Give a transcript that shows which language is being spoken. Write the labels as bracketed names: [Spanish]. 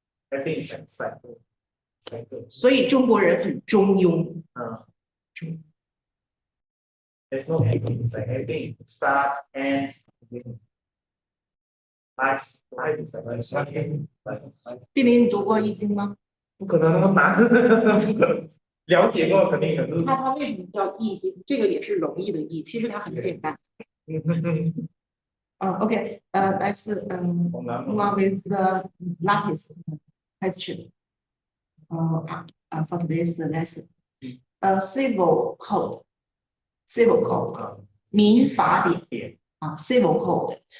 [English] Everything is like cycle. [Chinese] 所以中国人很中庸。 [English] There's no ending. It's like everything start, ends, life is like something like [Chinese] 碧林，你读过易经吗？不可能那么难，不可能了解过肯定可是。它为什么叫易经？这个也是容易的易，其实它很简单。 [English] Okay, let's move on with the last question. For today's lesson. Civil code. Civil code. 民法典 civil code.